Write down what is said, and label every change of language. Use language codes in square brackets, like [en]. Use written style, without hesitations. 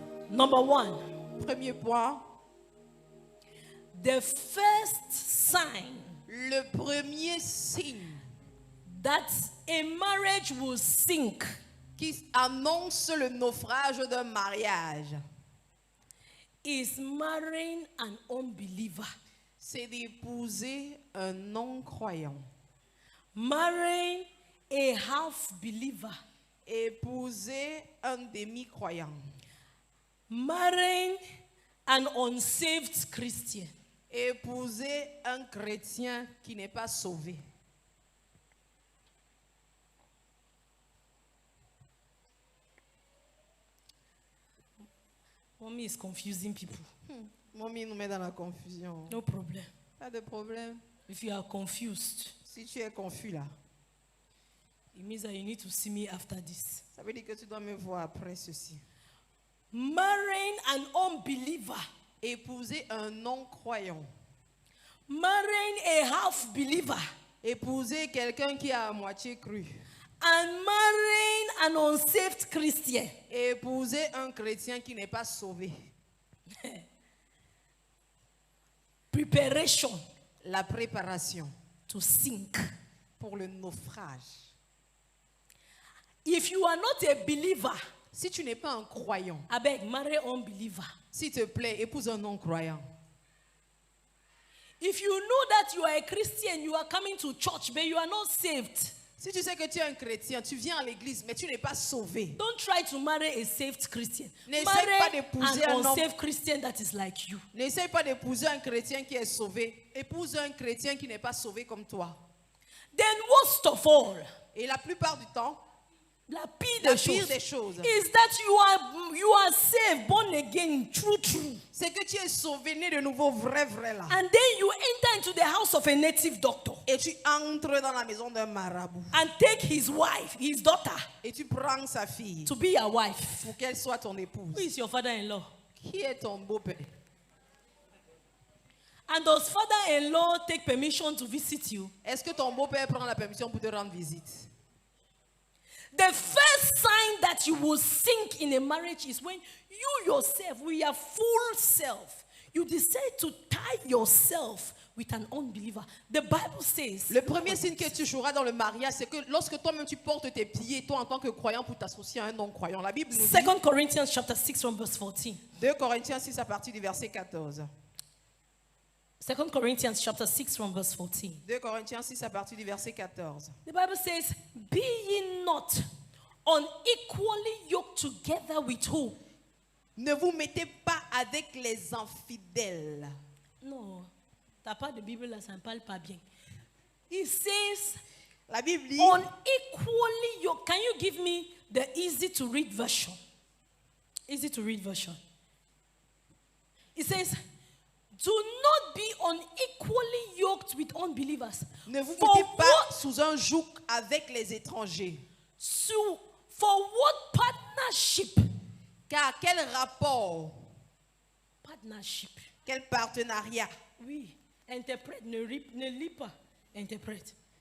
[en] Number one, [fr] Premier point, [en] the first sign [fr] le premier signe [en] that a marriage will sink [fr] qui annonce le naufrage d'un mariage, [en] is marrying an unbeliever. [fr] c'est d'épouser un non-croyant. [en] Marrying a half-believer. [fr] Épouser un demi-croyant. [en] Marrying an unsaved Christian. [fr] Épouser un chrétien qui n'est pas sauvé. [en] Mommy is confusing people. [fr] Mommy nous met dans la confusion. [en] No problem. [fr] Pas de problème. [en] If you are confused, [fr] Si tu es confus là, [en] it means that you need to see me after this. [fr] ça veut dire que tu dois me voir après ceci. [en] Marrying an unbeliever. [fr] Épouser un non-croyant. [en] Marrying a half-believer. [fr] Épouser quelqu'un qui a à moitié cru. [en] And marrying an unsaved Christian. [fr] Épouser un chrétien qui n'est pas sauvé. [en] Preparation [fr] La préparation [en] to sink. [fr] pour le naufrage. [en] If you are not a believer, [fr] Si tu n'es pas un croyant, [en] I beg, marry unbeliever. [fr] s'il te plaît, épouse un non-croyant. [en] If you know that you are a Christian, you are coming to church, but you are not saved, [fr] Si tu sais que tu es un chrétien, tu viens à l'église, mais tu n'es pas sauvé. [en] don't try to marry a saved Christian. [fr] N'essaie pas [en] Marry [fr] d'épouser [en] an [fr] un homme. [en] unsaved Christian that is like you. [fr] N'essaye pas d'épouser un chrétien qui est sauvé. Épouse un chrétien qui n'est pas sauvé comme toi. [en] Then worst of all, [fr] Et la plupart du temps, la pire la des pire choses des choses, [en] is that you are saved, born again, true. [fr] c'est que tu es sauvé, né de nouveau, vrai là. [en] And then you enter into the house of a native doctor [fr] Et tu entres dans la maison d'un marabout. [en] and take his wife, his daughter, [fr] Et tu prends sa fille [en] to be your wife. [fr] pour qu'elle soit ton épouse. [en] Who is your father-in-law? [fr] Qui est ton beau-père? [en] And does father-in-law take permission to visit you? [fr] Est-ce que ton beau-père prend la permission pour te rendre visite? [en] The first sign that you will sink in a marriage is when you yourself, with your full self, you decide to tie yourself with an unbeliever. The Bible says, [fr] Le premier signe que tu joueras dans le mariage, c'est que lorsque toi-même tu portes tes pieds, toi en tant que croyant, pour t'associer à un non-croyant. La Bible nous dit, [en] 2 Corinthians chapter 6 from verse 14. [fr] 2 Corinthiens 6 à partir du verset 14. [en] 2 Corinthians chapter 6 from verse 14. [fr] 2 Corinthiens 6 à partir du verset 14. [en] The Bible says, be ye not unequally yoked together with who? [fr] Ne vous mettez pas avec les infidèles. Non, t'as pas de Bible là, ça ne parle pas bien. [en] It says, [fr] La Bible dit, [en] unequally yoked. Can you give me the easy to read version? Easy to read version. It says, do not be unequally yoked with unbelievers. [fr] ne vous [en] For [fr] mettez pas [en] what, [fr] sous un joug avec les étrangers. [en] for what partnership? [fr] Car quel rapport, [en] Partnership. [fr] quel partenariat? Oui, interprète, ne lis pas, interprète.